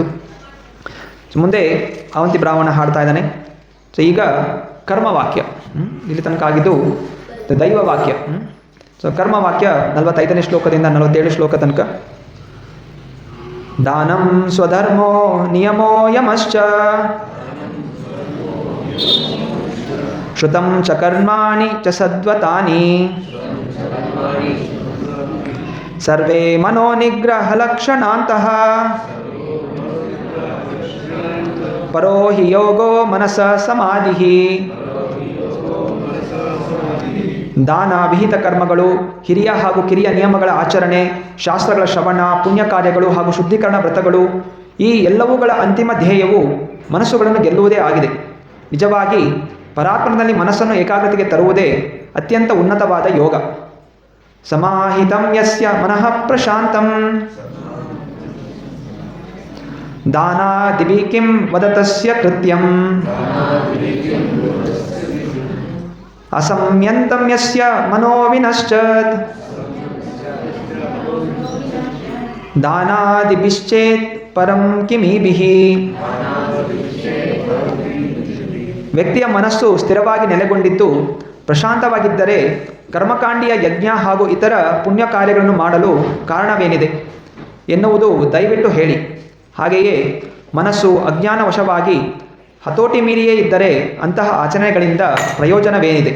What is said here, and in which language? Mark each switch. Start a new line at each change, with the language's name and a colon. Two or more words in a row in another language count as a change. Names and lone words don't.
Kannada: ಸೊ ಮುಂದೆ ಅವಂತಿ ಬ್ರಾಹ್ಮಣ ಹಾಡ್ತಾ ಇದ್ದಾನೆ. ಸೊ ಈಗ ಕರ್ಮವಾಕ್ಯ, ಇಲ್ಲಿ ತನಕ ಆಗಿದ್ದು ದೈವ ವಾಕ್ಯ. ಸೊ ಕರ್ಮವಾಕ್ಯ 45ನೇ ಶ್ಲೋಕದಿಂದ 47 ಶ್ಲೋಕ ತನಕ.
Sanskrit: ದಾನಂ ಸ್ವಧರ್ಮೋ ನಿಯಮೋ ಯಮಶ್ಚ ಶ್ರುತಂ ಚ ಕರ್ಮಾಣಿ ಚ ಸದ್ವತಾನಿ ಸರ್ವೇ ಮನೋನಿಗ್ರಹ ಲಕ್ಷಣಾಂತಃ ಪರೋ ಹಿ ಯೋಗೋ ಮನಸ ಸಮಾಧಿಃ.
Kannada: ದಾನ, ವಿಹಿತ ಕರ್ಮಗಳು, ಹಿರಿಯ ಹಾಗೂ ಕಿರಿಯ ನಿಯಮಗಳ ಆಚರಣೆ, ಶಾಸ್ತ್ರಗಳ ಶ್ರವಣ, ಪುಣ್ಯ ಕಾರ್ಯಗಳು ಹಾಗೂ ಶುದ್ಧೀಕರಣ ವ್ರತಗಳು, ಈ ಎಲ್ಲವುಗಳ ಅಂತಿಮ ಧ್ಯೇಯವು ಮನಸ್ಸುಗಳನ್ನು ಗೆಲ್ಲುವುದೇ ಆಗಿದೆ. ನಿಜವಾಗಿ ಪರಾತ್ಮನಲ್ಲಿ ಮನಸ್ಸನ್ನು ಏಕಾಗ್ರತೆಗೆ ತರುವುದೇ ಅತ್ಯಂತ ಉನ್ನತವಾದ ಯೋಗ.
Sanskrit: ಸಮಾಹಿತಂ ಯಸ್ಯ ಮನಃ ಪ್ರಶಾಂತಂ ದಾನಾದಿಭಿ ಕಿಂ ವದತಸ್ಯ ಕೃತ್ಯಂ ಅಸಂಯಂತಂ ಯಸ್ಯ ಮನೋ ವಿನಶ್ಚತ್ ದಾನಾದಿಭಿಶ್ಚೇತ್ ಪರಂ ಕಿಮೀಭಿಃ.
Kannada: ವ್ಯಕ್ತಿಯ ಮನಸ್ಸು ಸ್ಥಿರವಾಗಿ ನೆಲೆಗೊಂಡಿದ್ದು ಪ್ರಶಾಂತವಾಗಿದ್ದರೆ ಕರ್ಮಕಾಂಡಿಯ ಯಜ್ಞ ಹಾಗೂ ಇತರ ಪುಣ್ಯ ಕಾರ್ಯಗಳನ್ನು ಮಾಡಲು ಕಾರಣವೇನಿದೆ ಎನ್ನುವುದು ದಯವಿಟ್ಟು ಹೇಳಿ. ಹಾಗೆಯೇ ಮನಸ್ಸು ಅಜ್ಞಾನವಶವಾಗಿ ಹತೋಟಿ ಮೀರಿಯೇ ಇದ್ದರೆ ಅಂತಹ ಆಚರಣೆಗಳಿಂದ ಪ್ರಯೋಜನವೇನಿದೆ?